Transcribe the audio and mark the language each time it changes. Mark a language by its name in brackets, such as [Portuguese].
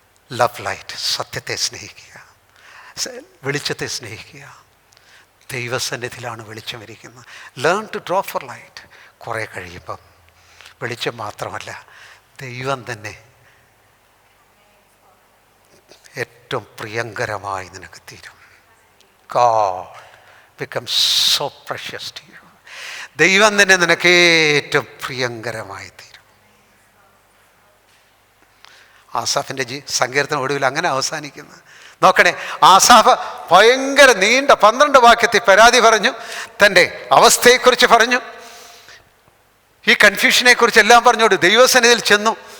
[English] love light, [Malayalam] സത്യത്തെ സ്നേഹിക്കുക, വെളിച്ചത്തെ സ്നേഹിക്കുക. ദൈവസന്നിധിയിലാണ് വെളിച്ചം ഇരിക്കുന്നത്. [English] Learn to draw for light. [Malayalam] കുറേ കഴിയുമ്പം വെളിച്ചം മാത്രമല്ല, ദൈവം തന്നെ ഏറ്റവും പ്രിയങ്കരമായി നിനക്ക് തീരും. [English] God becomes so precious to you. [Malayalam] ദൈവം തന്നെ നിനക്ക് ഏറ്റവും പ്രിയങ്കരമായി തീരും. ആസാഫിൻ്റെ സങ്കീർത്തനം ഒടുവിൽ അങ്ങനെ അവസാനിക്കുന്നത്. നോക്കണേ, ആസാഫ് ഭയങ്കര നീണ്ട 12 വാക്യത്തിൽ പരാതി പറഞ്ഞു, തൻ്റെ അവസ്ഥയെക്കുറിച്ച് പറഞ്ഞു, ഈ കൺഫ്യൂഷനെ കുറിച്ച് എല്ലാം പറഞ്ഞോട് ദൈവസന്നിധിയിൽ ചെന്നു.